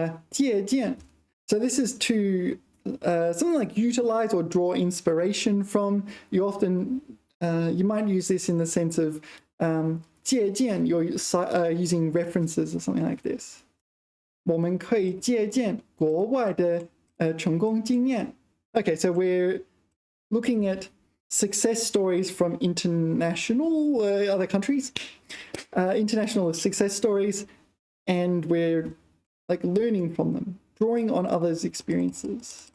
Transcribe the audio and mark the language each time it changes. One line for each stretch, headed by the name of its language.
Chinese: 借鉴.
English: So this is to something like utilize or draw inspiration from. You often, you might use this in the sense of 借鉴, you're using references or something like this.
Chinese: 我们可以借鉴国外的成功经验.
English: Okay, so we're looking at success stories from international other countries, international success stories, and we're like learning from them, drawing on others' experiences.